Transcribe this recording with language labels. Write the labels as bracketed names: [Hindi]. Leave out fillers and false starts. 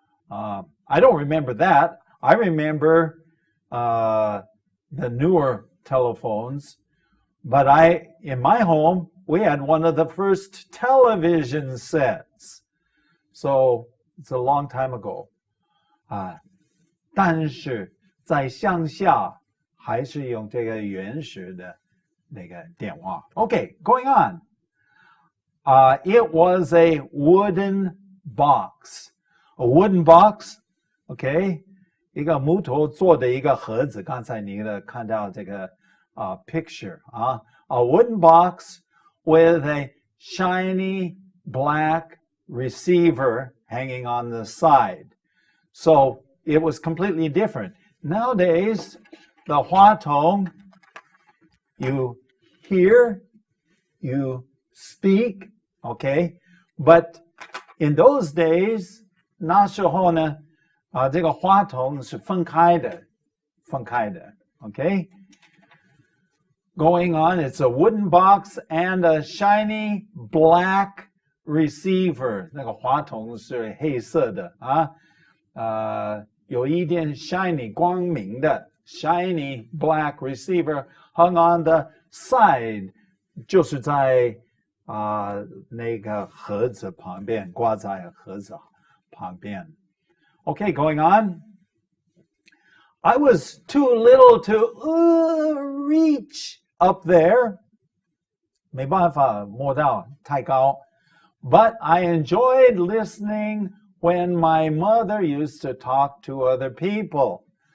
[English] I don't remember that. I remember the newer telephones, but in my home, we had one of the first television sets. So it's a long time ago. [Chinese] 但是在乡下还是用这个原始的那个电话. [English] Okay, going on. It was a wooden box. A wooden box, okay? [Chinese] 一个木头做的一个盒子，刚才你看到这个 [English] picture a wooden box with a shiny black receiver hanging on the side. So it was completely different. Nowadays, the 话筒, you hear, you speak, okay? But in those days, [Chinese] 那时候呢这个话筒是分开的 okay? [English] Going on, it's a wooden box and a shiny black receiver. [Chinese] 那个话筒是黑色的有一点 shiny 光明的 [English] shiny black receiver hung on the side, [Chinese] 就是在那个盒子旁边，挂在盒子旁边。 [English] Okay, going on. I was too little to reach up there. [Chinese] 没办法摸到太高. [English] But I enjoyed listening when my mother used to talk to other people.